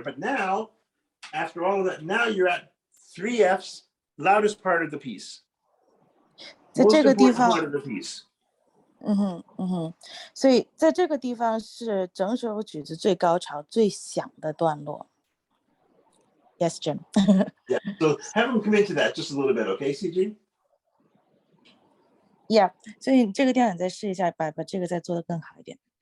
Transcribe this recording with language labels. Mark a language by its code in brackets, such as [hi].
[en] But now, after all of that, now you're at 3 Fs, loudest part of the piece. [zh] 在这个地 [en] Most [zh] 方 [en] important part of the piece. [zh] 所以在这个地方是整首曲子最高潮、最响的段落。 [en] Yes, Jim. Yeah. So have them come into that just a little bit, okay, CG? Yeah. [zh] 所以这个地方你再试一下，把这个再做得更好一点。